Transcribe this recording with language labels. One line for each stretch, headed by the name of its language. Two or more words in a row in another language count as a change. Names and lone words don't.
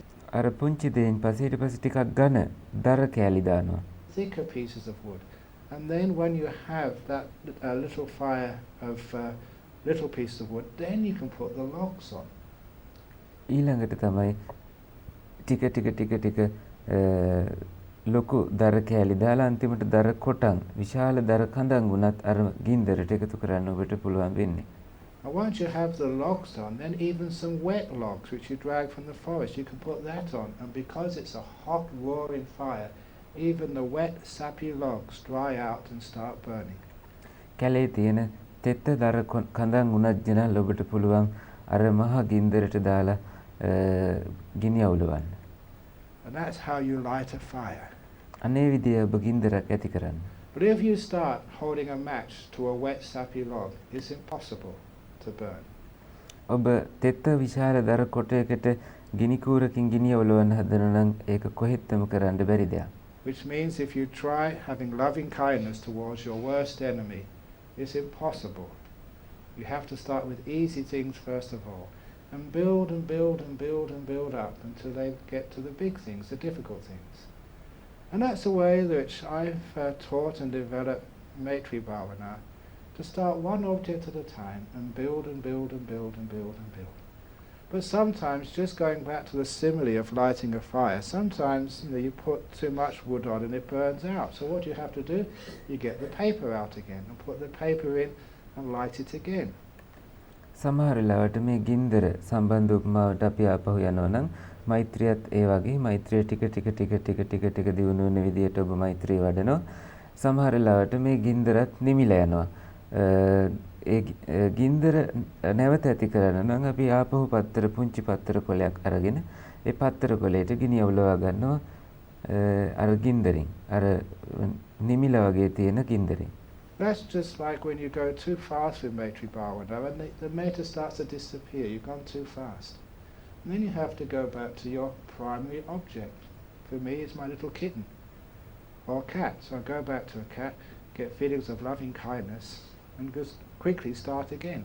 Sinhala: අර පුංචි දෙයින් පස්සේ ඊට පස්සේ ටිකක් ඝන දර කෑලි දානවා.
English: thicker pieces of wood. And then when you have that little fire of little pieces of wood, then you can put the logs on.
Sinhala: ඊළඟට තමයි ටික ලොකු දර කෑලි දාලා අන්තිමට දර කොටන් විශාල දර කඳන් වුණත් අර ගින්දරට එකතු කරන්න ඔබට පුළුවන් වෙන්නේ.
English: And once you have the logs on, then even some wet logs which you drag from the forest, you can put that on. And because it's a hot, roaring fire, even the wet, sappy logs dry out and start burning.
Sinhala: කැලේ තියෙන තෙත දර කඳන් උනත් ජනල් ඔබට පුළුවන් අර මහා ගින්දරට දාලා ගිනි අවුලවන්න.
English: And that's how you light a fire.
Sinhala: අනේ විදිය ඔබ ගින්දරක් ඇති කරන්න.
English: But if you start holding a match to a wet, sappy log, it's impossible to burn.
Sinhala: ඔබ තෙත විශාල දර කොටයකට ගිනි කූරකින් ගිනි අවුලවන්න හදනවා නම් ඒක කොහෙත්ම කරන්න බැරි දෙයක්.
English: Which means if you try having loving kindness towards your worst enemy, it's impossible. You have to start with easy things first of all, and build and build and build and build up until they get to the big things, the difficult things. And that's the way which I've taught and developed Maitri Bhavana, to start one object at a time and build and build and build and build and build. But sometimes, just going back to the simile of lighting a fire, sometimes you put too much wood on and it burns out. So what do you have to do? You get the paper out again and put the paper in and light it again.
Sinhala: සමහර වෙලාවට මේ ගින්දර සම්බන්ධ උපමාවට අපි ආපහු යනවා නම් මෛත්‍රියත් ඒ වගේ මෛත්‍රිය ටික ටික ටික ටික ටික ටික දියුණු වෙන විදියට ඔබ මෛත්‍රිය වඩනවා. සමහර වෙලාවට මේ ගින්දරත් නිමිලා යනවා. ඒ ගින්දර නැවත ඇති කරන්න නම් අපි ආපහු පත්තර පුංචි පත්තර කොලයක් අරගෙන ඒ පත්තර කොලයට ගිනි අවුලවා ගන්නවා අර ගින්දරින් අර නිමිලා වගේ තියෙන ගින්දරින්.
English: That's just like when you go too fast with Maitri Bhavana and the metta starts to disappear, you've gone too fast. And then you have to go back to your primary object. For me, it's my little kitten or cat. So I go back to a cat, get feelings of loving kindness, and just quickly start again.